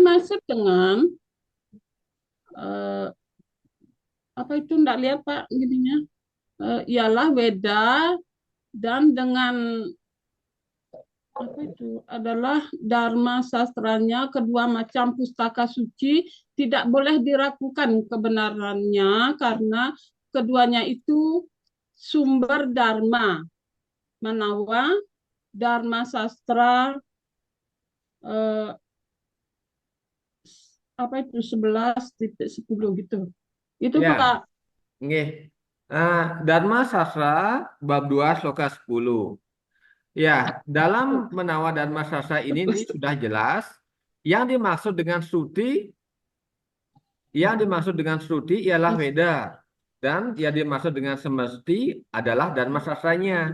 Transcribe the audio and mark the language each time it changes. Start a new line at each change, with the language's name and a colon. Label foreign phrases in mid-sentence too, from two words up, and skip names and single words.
Indonesian: dimaksud dengan eh, apa itu enggak lihat Pak gininya ialah Weda dan dengan apa itu adalah Dharma sastranya kedua macam pustaka suci tidak boleh diragukan kebenarannya karena keduanya itu sumber Dharma. Manawa Dharma sastra apa itu 11.10 gitu. Itu ya. Pak. Nggih. Dharma Sastra bab 2 sloka 10. Ya, dalam Menawa Dharma Sastra ini sudah jelas yang dimaksud dengan Shruti, ialah Weda, dan yang dimaksud dengan Semesti adalah Dharma Sastranya.